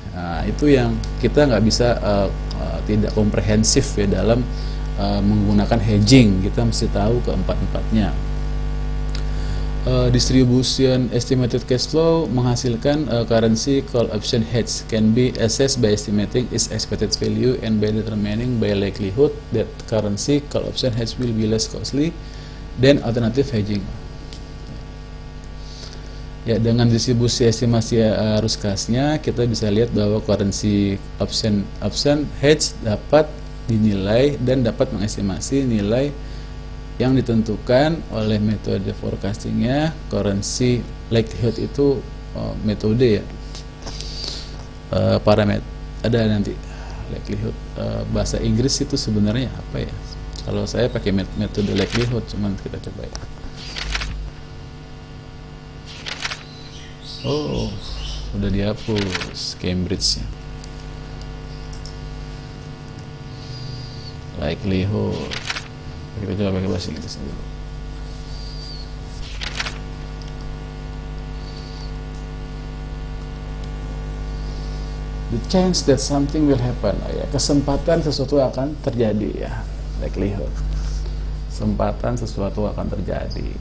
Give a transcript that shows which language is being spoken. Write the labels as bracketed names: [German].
[Indonesian] Nah, itu yang kita nggak bisa tidak komprehensif ya dalam menggunakan hedging. Kita mesti tahu keempat-empatnya. [English] Distribution estimated cash flow [Indonesian] menghasilkan [English] currency call option hedge can be assessed by estimating its expected value and by determining by likelihood that currency call option hedge will be less costly than alternative hedging. [Indonesian] Ya, dengan distribusi estimasi arus kasnya kita bisa lihat bahwa currency option hedge dapat dinilai dan dapat mengestimasi nilai yang ditentukan oleh metode forecastingnya. Currency likelihood itu metode ya, parameter ada nanti likelihood. Bahasa Inggris itu sebenarnya apa ya? Kalau saya pakai metode likelihood, cuman kita coba ya. Oh, udah dihapus Cambridge-nya. Likelihood. Kita coba pakai bahasa Inggris dulu. [English] The chance that something will happen. [Indonesian] Ya, kesempatan sesuatu akan terjadi ya. Likelihood. Kesempatan sesuatu akan terjadi.